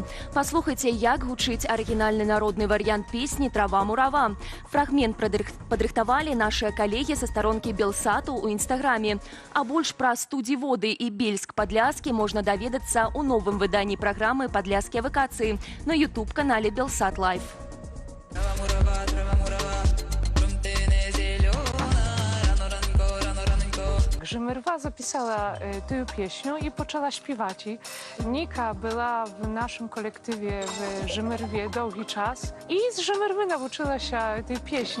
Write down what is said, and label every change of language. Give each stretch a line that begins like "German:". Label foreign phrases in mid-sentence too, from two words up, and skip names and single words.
Belarusian: Паслухайце, як гучыць арыгінальны народны варыянт песні «Трава-мурава». Фрагмент падрыхтавалі нашыя калегі са старонкі Белсату ў інстаграме. А больш пра студіі «Воды» і Бельск-Падляскі можна даведацца ў новым выданні праграмы «Падляскія вакацыі» на YouTube-канале Белсат Лайв.
Polish: Żymyrwa zapisała tę pieśnię i poczęła śpiewać. Nika była w naszym kolektywie w Żymyrwie długi czas i z Żymyrwy nauczyła się tej pieśni.